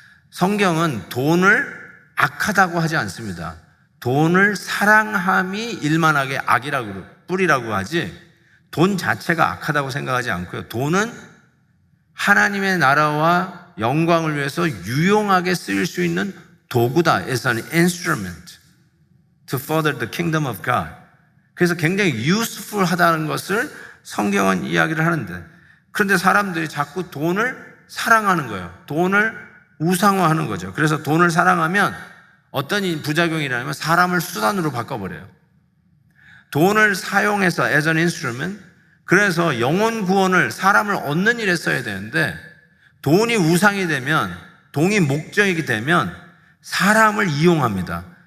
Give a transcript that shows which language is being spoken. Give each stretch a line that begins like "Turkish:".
Korean: 성경은 돈을 악하다고 하지 않습니다. 돈을 사랑함이 일만하게 악이라고, 뿌리라고 하지, 돈 자체가 악하다고 생각하지 않고요. 돈은 하나님의 나라와 영광을 위해서 유용하게 쓰일 수 있는 도구다.
English: It's an instrument to further the kingdom of God.
Korean: 그래서 굉장히 useful 하다는 것을 성경은 이야기를 하는데, 그런데 사람들이 자꾸 돈을 사랑하는 거예요. 돈을 우상화하는 거죠. 그래서 돈을 사랑하면 어떤 부작용이라면 사람을 수단으로 바꿔버려요. 돈을 사용해서
English: as an instrument,
Korean: 그래서 영혼 구원을 사람을 얻는 일에 써야 되는데, 돈이 우상이 되면, 돈이 목적이 되면 사람을 이용합니다.